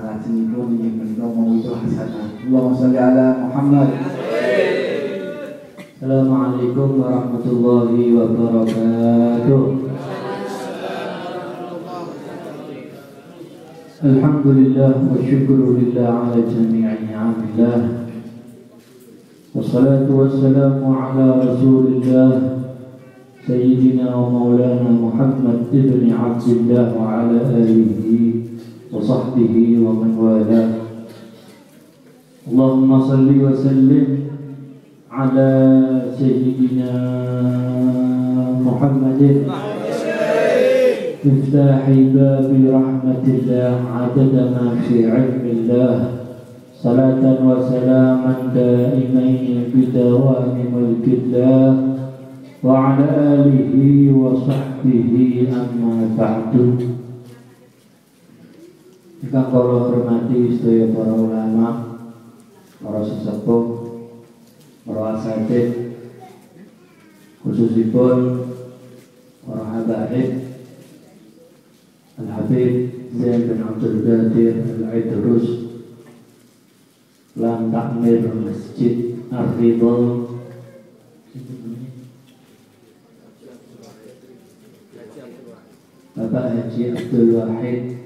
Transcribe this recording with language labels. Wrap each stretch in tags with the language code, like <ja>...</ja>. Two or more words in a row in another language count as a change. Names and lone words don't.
<jv>salajengipun inggih menika</jv> <ar>موعظة حسنة. اللهم صل على محمد. السلام عليكم ورحمة الله وبركاته. الحمد لله والشكر لله على جميع نعم الله. والصلاة والسلام على رسول الله سيدنا ومولانا محمد بن عبد الله وعلى آله وصحبه ومن والاه. اللهم صل وسلم على سيدنا محمد مفتاح باب رحمة الله عدد ما في علم الله. صلاة وسلاما دائمين بدوام ملك الله وعلى آله وصحبه أما بعد.</ar> <jv>Ingkang kula hormati sedaya para ulama, para sesepuh, para asatidz, khususipun para habaib Al-Habib Zain bin Abdul Qadir Al-Idrus lan takmir Masjid Ar-Ridha, Bapak Haji Abdul Wahid.</jv>